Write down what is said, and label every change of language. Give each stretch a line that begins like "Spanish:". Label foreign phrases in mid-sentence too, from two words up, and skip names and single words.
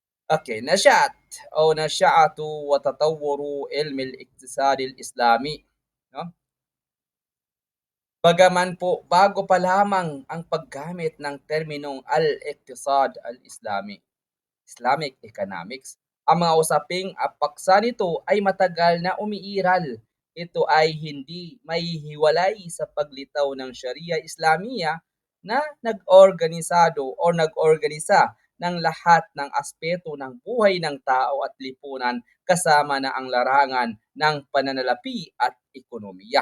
Arabic: Okay, نشأة وتطور علم الاقتصاد الإسلامي 'no?
Filipino: Bagaman po bago pa lamang ang paggamit ng terminong
Arabic: al-iqtisad al-Islami,
English: Islamic economics,
Filipino: ang mga usaping paksa nito ay matagal na umiiral. Ito ay hindi maihiwalay sa paglitaw ng
Arabic: Sharia Islamia
Filipino: na nag-organisado o nag-organisa ng lahat ng aspeto ng buhay ng tao at lipunan kasama na ang larangan ng pananalapi at ekonomiya.